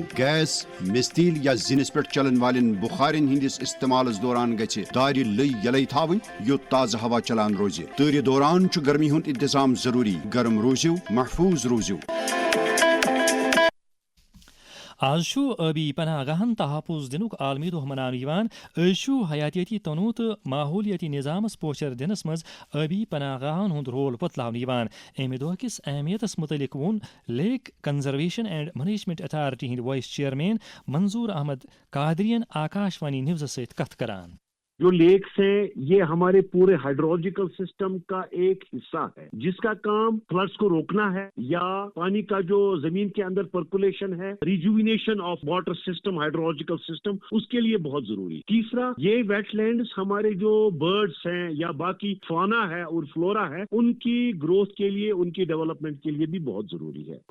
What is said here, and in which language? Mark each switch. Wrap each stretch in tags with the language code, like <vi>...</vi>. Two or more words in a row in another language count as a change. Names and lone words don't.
<ks>گیس مستیل یا زِنِس پٮ۪ٹھ چلن والٮ۪ن بخارین ہٕنٛدِس استعمالس دوران گژھِ دارِ لٔے یلے تھاوٕنۍ یوٚت تازٕ ہوا چلان روزِ. تۭرِ دوران چھُ گرمی ہُنٛد انتظام ضروٗری. گرم روٗزِو, محفوٗظ روٗزِو. آز آبی پناہ گاہن تحفظ دنک عالمی دہ منانے. حیاتیاتی تنوع تو ماحولیاتی نظامس پوچر دنس مز آبی پناہ گاہن ہند رول بتلانے. امہ دہ کس اہمیتس متعلق وون لیک کنزرویشن اینڈ مینجمنٹ اتھارٹی ہند وائس چیئرمین منظور احمد قادریَن آکاش وانی نیوز ست کتھ کران.</ks> <ur>جو لیکس ہیں یہ ہمارے پورے</ur> <en>hydrological system</en> <ur>کا ایک حصہ ہے جس کا کام فلڈز کو روکنا ہے یا پانی کا جو زمین کے اندر پرکولیشن ہے,</ur> <en>rejuvenation of water system, hydrological system,</en> <ur>اس کے لیے بہت ضروری. تیسرا, یہ ویٹ لینڈز ہمارے جو برڈز ہیں یا باقی فانا ہے اور فلورا ہے ان کی گروتھ کے لیے, ان کی ڈیولپمنٹ کے لیے بھی بہت ضروری ہے.</ur>